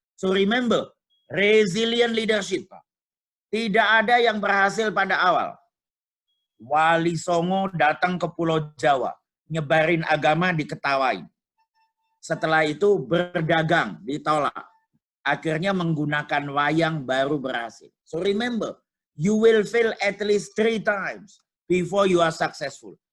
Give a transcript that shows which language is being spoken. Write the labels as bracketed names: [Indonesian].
[English] So remember, resilient leadership. [Indonesian] Tidak ada yang berhasil pada awal. Wali Songo datang ke Pulau Jawa, nyebarin agama diketawain. Setelah itu berdagang, ditolak. akhirnya menggunakan wayang baru berhasil. [English] So remember, you will fail at least 3 times before you are successful.